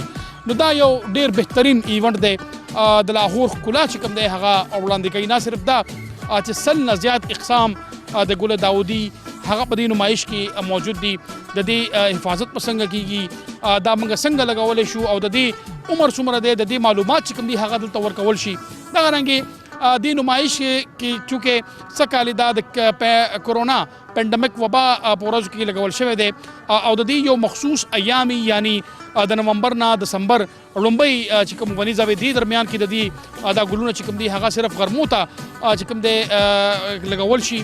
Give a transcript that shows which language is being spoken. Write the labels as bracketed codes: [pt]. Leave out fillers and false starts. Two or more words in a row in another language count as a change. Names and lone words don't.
[ps] نو دا یو ډیر بهترین ایونت دی د لاهور ښکلا چې کوم دی هغه وړاندې کوي. نه صرف دا چې سل نه زیات اقسام د ګل داودي هغه په دې نمایش کې موجود دي. د دې حفاظت په څنګه کیږي دا موږ څنګه لګولی شو او د دې عمر څومره دی د دې معلومات چې کوم دي هغه دلته ورکول شي. دغه رنګې دی نمائش کی چونکہ سکالی دا د [en] corona pandemic [ps] وبا پورز کی لګول شوی دی او د دې یو مخصوص ایامي یعنی د نومبر نه دسمبر لومبۍ چې کوم ونیزه وي دی درمیان کې د دې دا ګلونه چې کوم دی هغه صرف غرمو ته چې کوم دی لګول شي.